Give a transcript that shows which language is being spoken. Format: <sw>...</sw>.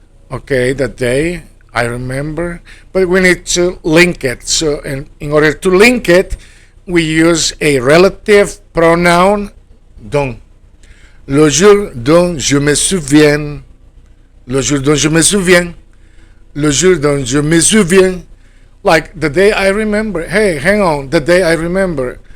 <en>Okay, that day, I remember, but we need to link it. So in order to link it, we use a relative pronoun, dont.</en> <fr>Le jour dont je me souviens. Le jour dont je me souviens. Le jour dont je me souviens.</fr> <en>Like the day I remember. Hey, hang on, the day I remember.</en>